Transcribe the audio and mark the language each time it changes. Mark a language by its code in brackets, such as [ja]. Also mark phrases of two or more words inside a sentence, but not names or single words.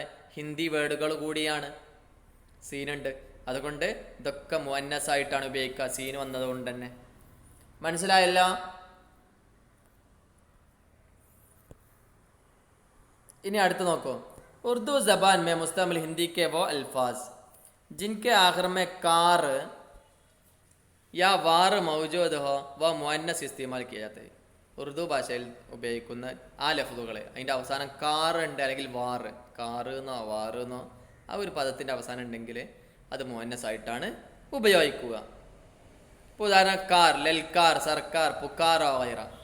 [ml] ഹിന്ദി വേർഡുകൾ കൂടിയാണ്. സീനുണ്ട്, അതുകൊണ്ട് ഇതൊക്കെ മുഅന്നസ് ആയിട്ടാണ് ഉപയോഗിക്കുക, സീൻ വന്നതുകൊണ്ട് തന്നെ. മനസ്സിലായല്ലോ? ഇനി അടുത്ത് നോക്കൂ. [ur] اردو زبان میں مستعمل ہندی کے وہ الفاظ جن کے آخر میں کار یا وار موجود ہو وہ مؤنث استعمال کیا جاتا ہے. [ml] ഉറുദു ഭാഷയിൽ ഉപയോഗിക്കുന്ന ആ ലഫ്ദുകൾ, അതിൻ്റെ അവസാനം കാർ ഉണ്ട് അല്ലെങ്കിൽ വാറ്, കാറ് എന്നോ വാറ് എന്നോ ആ ഒരു പദത്തിൻ്റെ അവസാനം ഉണ്ടെങ്കിൽ അത് മുഅന്നസ് ആയിട്ടാണ് ഉപയോഗിക്കുക. ഇപ്പോൾ ഉദാഹരണം കാർ, ലൽക്കാർ, സർക്കാർ, പുക്കാർ വഗൈറ.